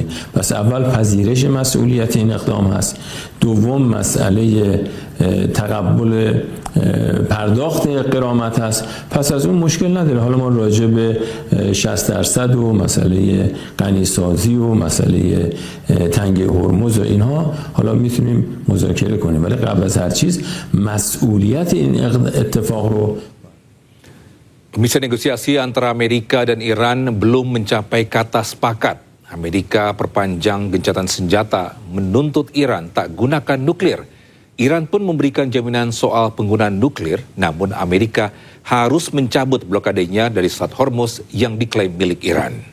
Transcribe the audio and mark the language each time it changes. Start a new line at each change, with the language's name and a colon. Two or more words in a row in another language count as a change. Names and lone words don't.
Persian: پس اول پذیرش مسئولیت این اقدام هست. دوم مسئله تقبل پرداخت غرامت هست. پس از اون مشکل نداره. حالا ما راجع به 60% و مسئله غنیسازی و مسئله تنگه هرمز و اینها حالا میتونیم مذاکره کنیم، ولی قبل از هر چیز مسئولیت این اتفاق رو.
Indonesian: Misi negosiasi antara Amerika dan Iran belum mencapai kata sepakat. Amerika perpanjang gencatan senjata, menuntut Iran tak gunakan nuklir. Iran pun memberikan jaminan soal penggunaan nuklir, namun Amerika harus mencabut blokadenya dari Selat Hormuz yang diklaim milik Iran.